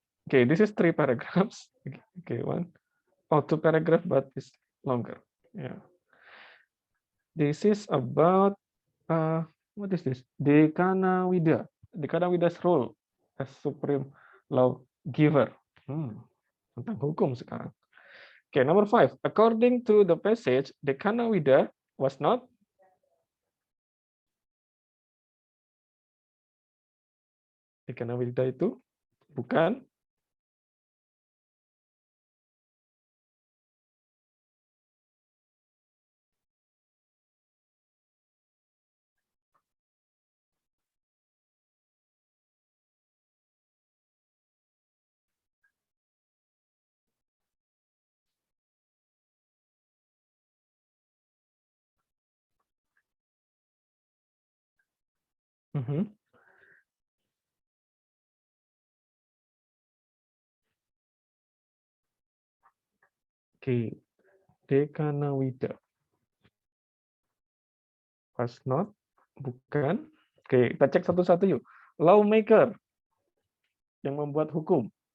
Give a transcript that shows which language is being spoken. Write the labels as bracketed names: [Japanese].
[English] Okay, this is 3 paragraphs. Okay, 2 paragraphs, but it's longer. Yeah. This is about what is this? Dekanawida. Dekanawida's role as supreme lawgiver. [Indonesian] Tentang hukum sekarang. [English] Okay, number 5. According to the passage, Dekanawida was not Dekanawida [Indonesian] itu bukan [English] Okay, Dekanawida was not, [Indonesian] bukan. Oke, kita cek satu-satu yuk. Lawmaker, yang membuat hukum.